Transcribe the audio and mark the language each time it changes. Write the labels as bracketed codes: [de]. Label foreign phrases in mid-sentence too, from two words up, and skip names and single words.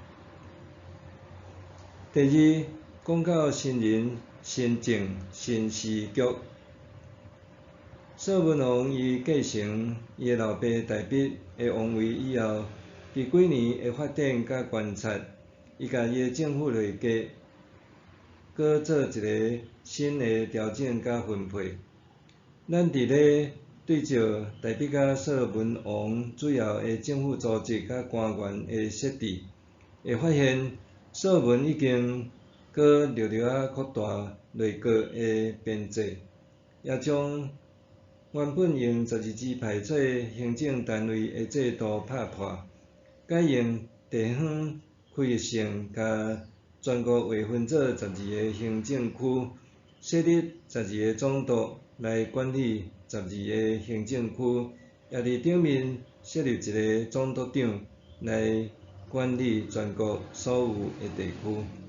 [nan] 第二，讲到新人、新政、新时局，所罗门王伊继承伊的老爸大卫的王位以后，伫几年的发展甲观察，伊甲伊的政府内阁搁做一个新的调整甲分配。咱伫咧对照大卫甲所罗门王主要的政府组织甲官员的设置，会发现所罗门已经搁略略扩大内阁的编制，也将原本用12支派做行政单位的制度拍破，改用地方区域性甲全国划分做12个行政区，设立12个总督来管理12个行政区，也伫顶面设立一个总督长来管理全国所有的地区。